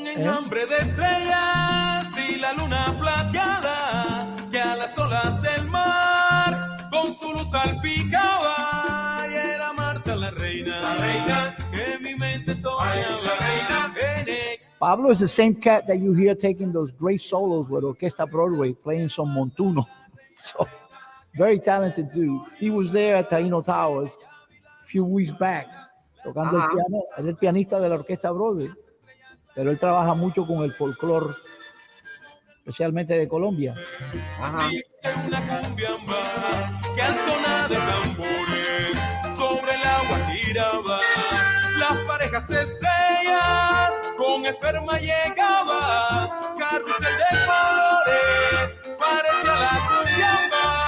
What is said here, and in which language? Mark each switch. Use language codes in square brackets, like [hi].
[es] Un enjambre de estrellas y la luna plateada que a las olas del mar con su luz salpicaba. Y era Marta la reina que mi mente soñaba. [en] Pablo is the same cat that you hear taking those great solos with Orquesta Broadway, playing some montuno. So, very talented dude. He was there at Taino Towers a few weeks back, [es] tocando el piano. Él es el pianista de la Orquesta Broadway, pero él trabaja mucho con el folclore especialmente de Colombia. Ajá. Dice una cumbiamba que al sonar de tambores sobre el agua giraba, las parejas estrellas con esperma llegaba, carrusel de colores parecía la cumbiamba.